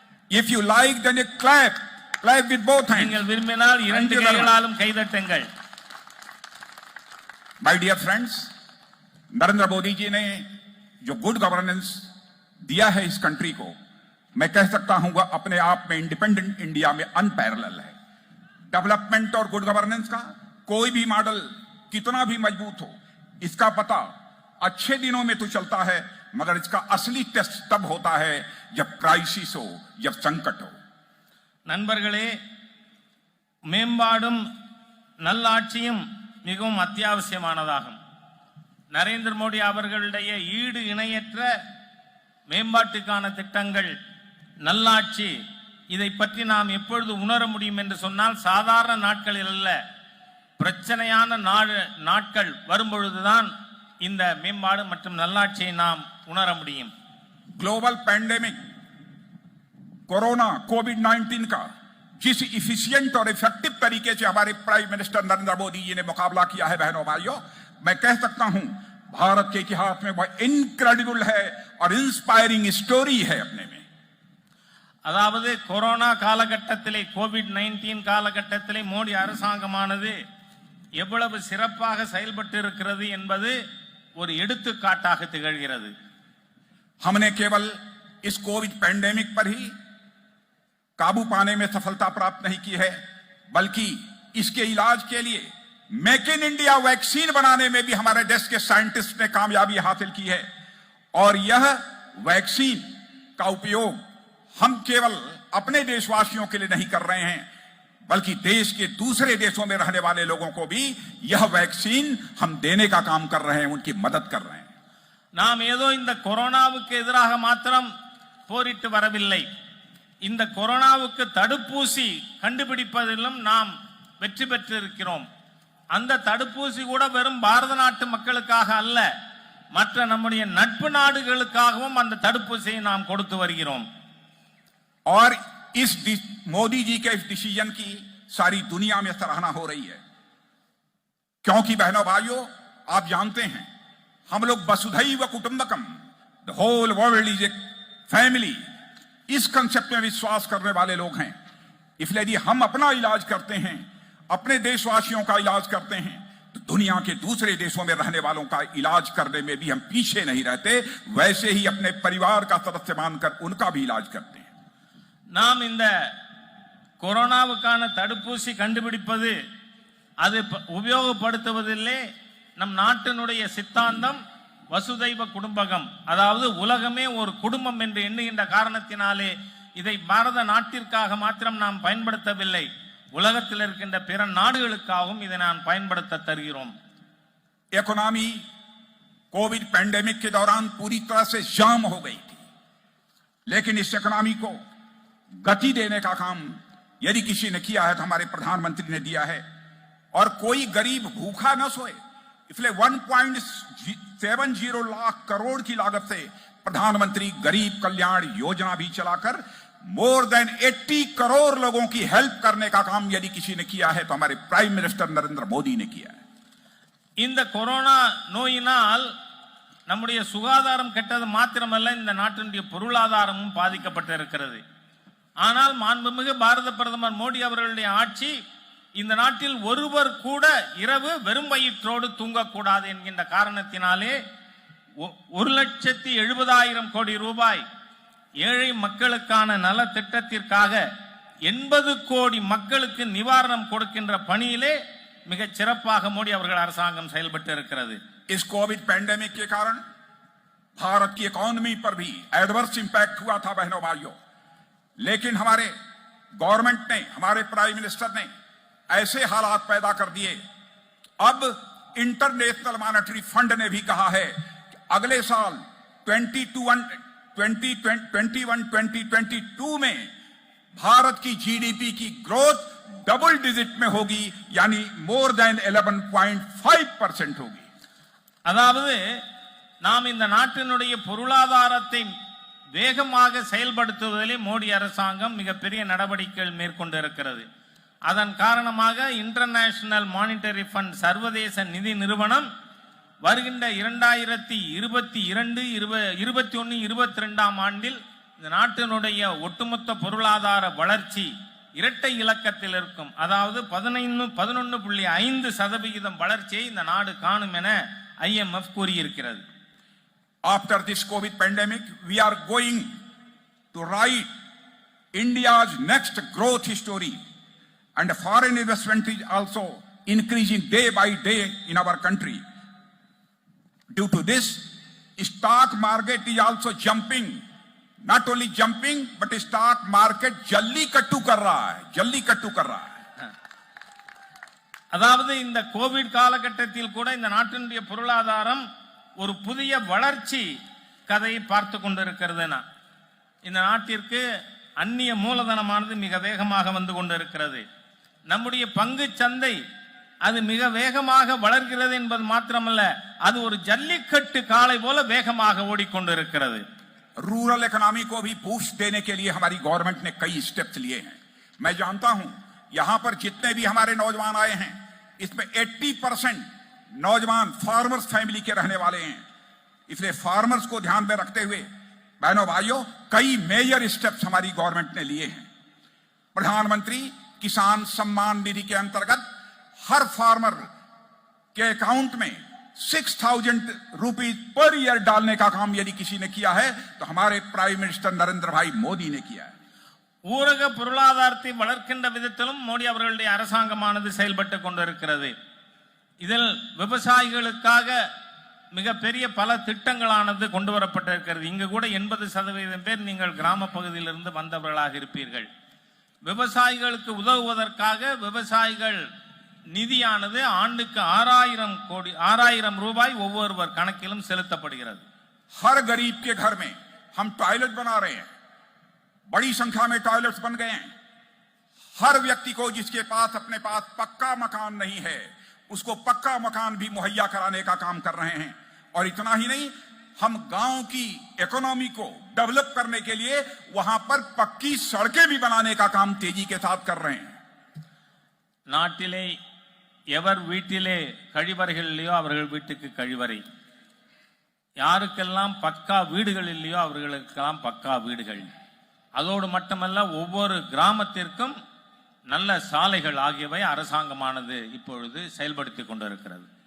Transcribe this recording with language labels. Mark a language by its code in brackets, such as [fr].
[en] If you like, then you clap with both hands. [ta] நீங்கள் விரும்பினால் இரண்டு கைகளாலும் கைதட்டுங்கள். [en] My dear friends, [hi] Narendra Modi ji ने जो गुड गवर्नेंस दिया है इस कंट्री को, मैं कह सकता हूं वह अपने आप में इंडिपेंडेंट इंडिया में अनपैरेलल है. डेवलपमेंट और गुड गवर्नेंस का कोई भी मॉडल कितना भी मजबूत हो, इसका पता अच्छे दिनों में तो चलता है, मगर इसका असली टेस्ट तब होता है जब क्राइसिस हो, जब संकट हो. [ta] நண்பர்களே, மேம்பாடும் நல்லாட்சியும் மிகவும் அத்தியாவசியமானதாகும். நரேந்திர மோடி அவர்களுடைய ஈடு இணையற்ற மேம்பாட்டுக்கான திட்டங்கள், நல்லாட்சி, இதை பற்றி நாம் எப்பொழுது உணர முடியும் என்று சொன்னால் சாதாரண நாட்களில் அல்ல, பிரச்சனையான நாட்கள் வரும்பொழுதுதான் இந்த மேம்பாடு மற்றும் நல்லாட்சியை நாம் உணர முடியும். [hi] ग्लोबल पैंडेमिक कोरोना कोविड-19 का जिस इफिशिएंट और इफेक्टिव तरीके से हमारे प्राइम मिनिस्टर नरेंद्र मोदी जी ने मुकाबला किया है, बहनों भाइयों, मैं कह सकता हूं भारत के इतिहास में वह इनक्रेडिबल है और इंस्पायरिंग स्टोरी है अपने में. [ta] அதாவது கொரோனா காலகட்டத்திலே, கோவிட்-19 காலகட்டத்திலே மோடி அரசாங்கமானது எவ்வளவு சிறப்பாக செயல்பட்டு இருக்கிறது என்பது ஒரு எடுத்துக்காட்டாக திகழ்கிறது. [hi] हमने केवल इस कोविड पैंडेमिक पर ही काबू पाने में सफलता प्राप्त नहीं की है, बल्कि इसके इलाज के लिए मेक इन इंडिया वैक्सीन बनाने में भी हमारे देश के साइंटिस्ट ने कामयाबी हासिल की है. और यह वैक्सीन का उपयोग हम केवल अपने देशवासियों के लिए नहीं कर रहे हैं, बल्कि देश के दूसरे देशों में रहने वाले लोगों को भी यह वैक्सीन हम देने का काम कर रहे हैं, उनकी मदद कर रहे हैं. [ta] நாம் ஏதோ இந்த கொரோனாவுக்கு எதிராக மாத்திரம் போரிட்டு வரவில்லை. இந்த கொரோனாவுக்கு தடுப்பூசி கண்டுபிடிப்பதிலும் நாம் வெற்றி பெற்றிருக்கிறோம். அந்த தடுப்பூசி கூட வெறும் பாரத நாட்டு மக்களுக்காக அல்ல, மற்ற நம்முடைய நட்பு நாடுகளுக்காகவும் அந்த தடுப்பூசியை நாம் கொடுத்து வருகிறோம். [hi] और मोदी जी के इस डिसीजन की सारी दुनिया में सराहना हो रही है, क्योंकि बहनों भाइयों, आप जानते हैं हम लोग वसुधैव कुटुंबकम, [en] the whole world is a family, [hi] इस कंसेप्ट में विश्वास करने वाले लोग हैं. इसलिए यदि हम अपना इलाज करते हैं, अपने देशवासियों का इलाज करते हैं, तो दुनिया के दूसरे देशों में रहने वालों का इलाज करने में भी हम पीछे नहीं रहते. वैसे ही अपने परिवार का सदस्य मानकर उनका भी इलाज करते हैं. [ta] நாம் இந்த கொரோனாவுக்கான தடுப்பூசி கண்டுபிடிப்பது, அது உபயோகப்படுத்துவதில்லை. நம் நாட்டினுடைய சித்தாந்தம் வசுதைவ குடும்பகம், அதாவது உலகமே ஒரு குடும்பம் என்று எண்ணுகின்ற காரணத்தினாலே இதை பாரத நாட்டிற்காக மாத்திரம் நாம் பயன்படுத்தவில்லை, உலகத்தில் இருக்கின்ற பிற நாடுகளுக்காகவும் இதை நான் பயன்படுத்த தருகிறோம். [hi] इकोनॉमी कोविड पैंडेमिक के दौरान पूरी तरह से जाम हो गई थी, लेकिन इस इकोनॉमी को गति देने का काम यदि किसी ने किया है तो हमारे प्रधानमंत्री ने दिया है. और कोई गरीब भूखा न सोए, इसलिए 1.70 लाख करोड़ की लागत से प्रधानमंत्री गरीब कल्याण योजना भी चलाकर मोर देन 80 करोड़ लोगों की हेल्प करने का काम यदि किसी ने किया है तो हमारे प्राइम मिनिस्टर नरेंद्र मोदी ने किया है. [ta] இந்த கொரோனா நோயினால் நம்முடைய சுகாதாரம் கெட்டது மாத்திரமல்ல, இந்த நாட்டினுடைய பொருளாதாரமும் பாதிக்கப்பட்டிருக்கிறது. ஆனால் மாண்புமிகு பாரத பிரதமர் மோடி அவர்களுடைய ஆட்சி இந்த நாட்டில் ஒருவர் கூட இரவு வெறும் வயிற்றோடு தூங்கக்கூடாது என்கின்ற காரணத்தினாலே 1,70,000 கோடி ரூபாய் ஏழை மக்களுக்கான நல திட்டத்திற்காக 80 கோடி மக்களுக்கு நிவாரணம் கொடுக்கின்ற பணியிலே மிகச் சிறப்பாக மோடி அவர்கள் அரசாங்கம் செயல்பட்டு இருக்கிறது. [hi] इस कोविड पैंडेमिक के कारण भारत की इकोनॉमी पर भी एडवर्स इंपैक्ट हुआ था बहनों भाइयों, लेकिन हमारे गवर्नमेंट ने, हमारे प्राइम मिनिस्टर ने ऐसे हालात पैदा कर दिए. अब इंटरनेशनल मॉनेटरी फंड ने भी कहा है कि अगले साल 2021-2022 में भारत की जीडीपी की ग्रोथ डबल डिजिट में होगी, यानी मोर देन 11.5% होगी. [ta] அதாவது நாம் இந்த நாட்டினுடைய பொருளாதாரத்தை வேகமாக செயல்படுத்துவதிலே மோடி அரசாங்கம் மிகப்பெரிய நடவடிக்கைகள் மேற்கொண்டிருக்கிறது. அதன் காரணமாக இன்டர்நேஷனல் மானிட்டரி ஃபண்ட், சர்வதேச நிதி நிறுவனம் வருகின்ற 2022-22 ஆண்டில் இந்த நாட்டினுடைய ஒட்டுமொத்த பொருளாதார வளர்ச்சி இரட்டை இலக்கத்தில் இருக்கும், அதாவது 11.5% வளர்ச்சியை இந்த நாடு காணும் என IMF கூறியிருக்கிறது. [en] After this COVID pandemic, we are going to write India's next growth story, and foreign investment is also increasing day by day in our country. Due to this, stock market is also jumping. Not only jumping, but stock market [hi] jallikattu kar raha hai, jallikattu kar raha hai. [ta] அதாவது இந்த Covid காலகட்டத்தில் கூட இந்த நாட்டினுடைய பொருளாதாரம் ஒரு புதிய வளர்ச்சி கதையை பார்த்து கொண்டிருக்கிறதுனா, இந்த நாட்டிற்கு அந்நிய மூலதனமானது மிக வேகமாக வந்து கொண்டிருக்கிறது. நம்முடைய பங்கு சந்தை அது மிக வேகமாக வளர்கிறது என்பது மாத்திரமல்ல, அது ஒரு ஜல்லிக்கட்டு காளை போல வேகமாக ஓடிக்கொண்டிருக்கிறது. [hi] रूरल इकोनॉमी को भी बूस्ट देने के लिए हमारी गवर्नमेंट ने कई स्टेप्स लिए हैं. मैं जानता हूं यहां पर जितने भी हमारे नौजवान आए हैं, इसमें 80% नौजवान फार्मर्स फैमिली के रहने वाले हैं. इसलिए फार्मर्स को ध्यान में रखते हुए बहनों भाइयों कई मेजर स्टेप्स हमारी गवर्नमेंट ने लिए हैं. प्रधानमंत्री किसान सम्मान निधि के अंतर्गत हर फार्मर के अकाउंट में 6,000 रुपीज पर ईयर डालने का काम यदि किसी ने किया है तो हमारे प्राइम मिनिस्टर नरेंद्र भाई मोदी ने किया है. [ta] ஊரக பொருளாதாரத்தை வளர்க்கின்ற விதத்திலும் மோடி அவர்களுடைய அரசாங்கமானது செயல்பட்டு கொண்டிருக்கிறது. இதில் விவசாயிகளுக்காக மிகப்பெரிய பல திட்டங்களானது கொண்டு வரப்பட்டிருக்கிறது. இங்கு கூட 80% பேர் நீங்கள் கிராம பகுதியிலிருந்து வந்தவர்களாக இருப்பீர்கள். விவசாயிகளுக்கு உதவுவதற்காக விவசாயிகள் நிதியானது ஆண்டுக்கு 6,000 ரூபாய் ஒவ்வொருவர் கணக்கிலும் செலுத்தப்படுகிறது. [hi] हर गरीब के घर में हम टॉयलेट बना रहे हैं, बड़ी संख्या में टॉयलेट्स बन गए हैं. हर व्यक्ति को जिसके पास अपने पास पक्का मकान नहीं है उसको पक्का मकान भी मुहैया कराने का काम कर रहे हैं. और इतना ही नहीं, हम गांव की इकोनॉमी को डेवलप करने के लिए वहां पर पक्की सड़कें भी बनाने का काम तेजी के साथ कर रहे हैं। [ta] நாட்டிலே எவர் வீட்டிலே கழிவறைகள் இல்லையோ அவர்கள் வீட்டுக்கு கழிவறை, யாருக்கெல்லாம் பக்கா வீடுகள் இல்லையோ அவர்களுக்கெல்லாம் பக்கா வீடுகள், அதோடு மட்டுமல்ல ஒவ்வொரு கிராமத்திற்கும் நல்ல சாலைகள் ஆகியவை அரசாங்கமானது இப்பொழுது செயல்படுத்திக் கொண்டிருக்கிறது.